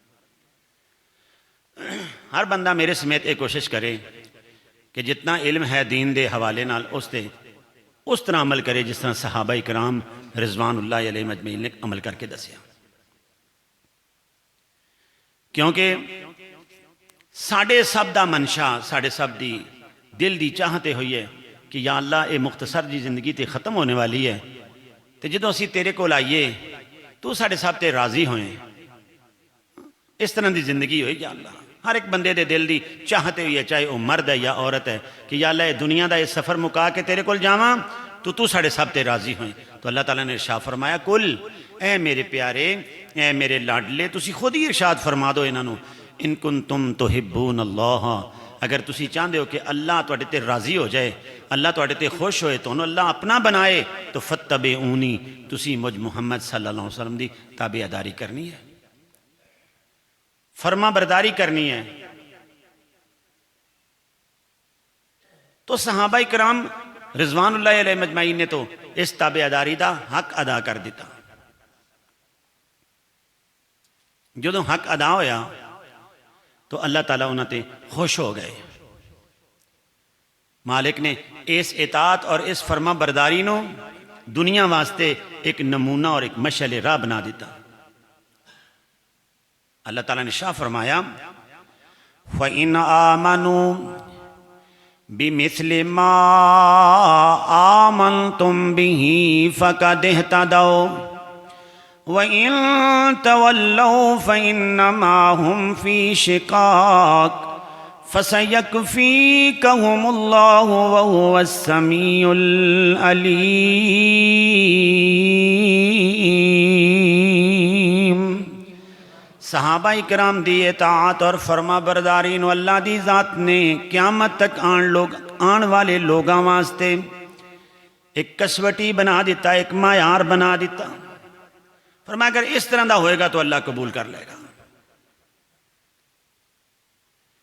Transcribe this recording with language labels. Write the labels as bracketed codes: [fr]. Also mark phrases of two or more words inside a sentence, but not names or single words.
[pa] ہر بندہ میرے سمیت ایک کوشش کرے کہ جتنا علم ہے دین دے حوالے نال اس طرح عمل کرے جس طرح صحابہ کرام رضوان اللہ علیہ مجمعین نے عمل کر کے دسیا. کیونکہ ساڑھے سب دا منشا, ساڑھے سب دی دل دی چاہتے ہوئی ہے کہ یا اللہ اے مختصر جی زندگی تے ختم ہونے والی ہے, تے جدوں اسی تیرے کو لائیے تو ساڑھے سب تے راضی ہوئیں, اس طرح دی زندگی ہوئی. یا اللہ ہر ایک بندے دے دل دی چاہتے ہوئی ہے, چاہے وہ مرد ہے یا عورت ہے, کہ یا اللہ اے دنیا دا یہ سفر مکا کے تیرے کو جاواں تو ساڑھے سب تے راضی ہوئیں. تو اللہ تعالیٰ نے ارشاد فرمایا کل, اے میرے پیارے, اے میرے لاڈلے, تسی خود ہی ارشاد فرما دو انہاں نو, [ar] ان کنتم تحبون اللہ, [pa] اگر تسی چاہتے ہو کہ اللہ تواڈے تے راضی ہو جائے, اللہ تواڈے تے خوش ہوئے, تو انہوں اللہ اپنا بنائے, تو فتبعونی, تسی مجھ محمد صلی اللہ علیہ وسلم دی تابع داری کرنی ہے, فرما برداری کرنی ہے. تو صحابہ کرام رضوان اللہ علیہ مجمعین نے تو اس تابع داری دا حق ادا کر دیتا. جدو حق ادا ہویا تو اللہ تعالیٰ انہوں تے خوش ہو گئے. مالک نے اس اطاعت اور اس فرما برداری نو دنیا واسطے ایک نمونہ اور ایک مشعل راہ بنا دیتا. اللہ تعالیٰ نے شاہ فرمایا [ar] فَإِنْ آمَنُوا بِمِثْلِ مَا آمَنْتُمْ بِهِ فَقَدِ اهْتَدَوْا وَإِن تَوَلَّوْا فَإِنَّمَا هُمْ فِي شِقَاقٍ فَسَيَكْفِيكَهُمُ اللَّهُ وَهُوَ السَّمِيعُ الْعَلِيمُ. [pa] صحابہ کرام دی اطاعت اور فرما برداری نو اللہ دی ذات نے قیامت تک آن والے لوگاں واسطے ایک کسوٹی بنا دیتا, ایک معیار بنا دیتا. فرمایا اگر اس طرح دا ہوئے گا تو اللہ قبول کر لے گا.